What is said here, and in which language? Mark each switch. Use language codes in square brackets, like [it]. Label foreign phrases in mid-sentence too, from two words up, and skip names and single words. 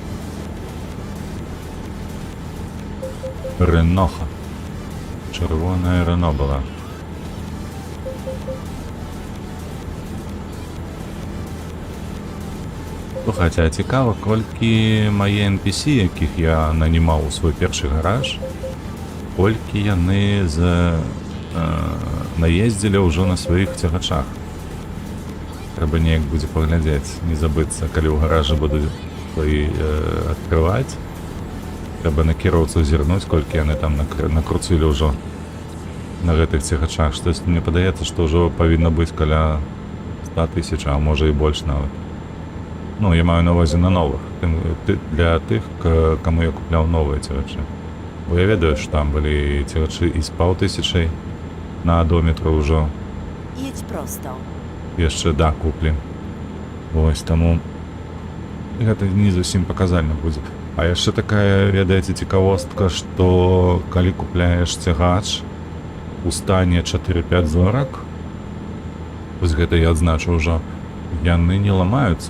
[uk] Реноха. Червоная Рено була. Слухайте, а цікаво, колькі мої NPC, яких я нанімав у свій перший гараж, [be] колькі яны наездили ўжо на сваіх цягачах. Трэба неяк будзе паглядзець, не забыцца, калі ў гаражы буду сваі адкрываць. Трэба на кіроўцу зірнуць, колькі яны там накруцілі ўжо на гэтых цягачах. Штось мне падаецца, што ўжо павінна быць каля 100 000, а можа і больш нават. Ну, я маю на увазе на новых. Для тых, каму я купляў новыя цягачы. Бо я ведаю, што там былі цягачы і з 500 на адометру ўжо. [pl] Jedź prosto. [be] Яшчэ да куплі. Вось таму гэта не зусім паказальна будзе. А яшчэ такая, ведаеце, цікавостка, што калі купляеш цягач у стане 4-5 зорак, вось гэта я адзначу ўжо, яны не ламаюцца.